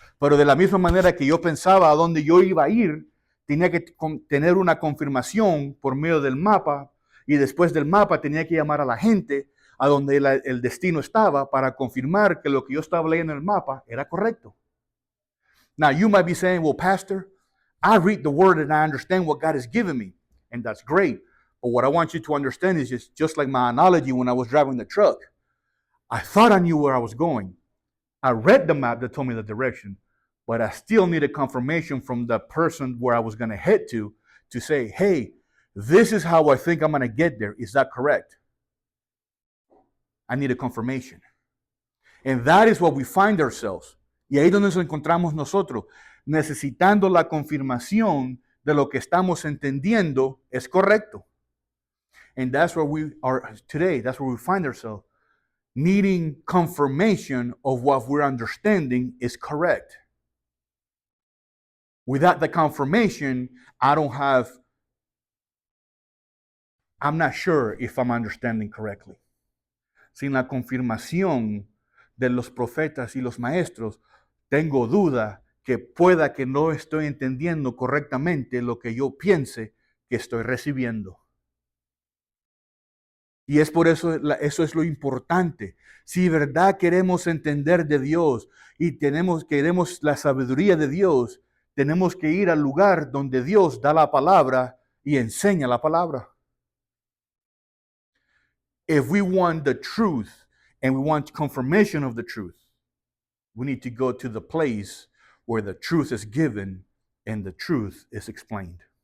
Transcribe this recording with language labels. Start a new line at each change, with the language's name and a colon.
Spanish: Pero de la misma manera que yo pensaba a dónde yo iba a ir, tenía que tener una confirmación por medio del mapa, y después del mapa tenía que llamar a la gente a donde el destino estaba para confirmar que lo que yo estaba leyendo en el mapa era correcto.
English: Now you might be saying, well, pastor, I read the word and I understand what God has given me, and that's great. But what I want you to understand is just like my analogy when I was driving the truck. I thought I knew where I was going. I read the map that told me the direction, but I still needed confirmation from the person where I was going to head to say, hey, this is how I think I'm going to get there. Is that correct? I need a confirmation. And that is what we find ourselves.
Spanish: Y ahí es donde nos encontramos nosotros, necesitando la confirmación de lo que estamos entendiendo es correcto.
English: And that's where we are today. That's where we find ourselves, needing confirmation of what we're understanding is correct. Without the confirmation, I'm not sure if I'm understanding correctly.
Spanish: Sin la confirmación de los profetas y los maestros, tengo duda que pueda que no estoy entendiendo correctamente lo que yo piense que estoy recibiendo. Y es por eso, eso es lo importante. Si de verdad queremos entender de Dios y queremos la sabiduría de Dios, tenemos que ir al lugar donde Dios da la palabra y enseña la palabra.
English: If we want the truth and we want confirmation of the truth, we need to go to the place where the truth is given and the truth is explained.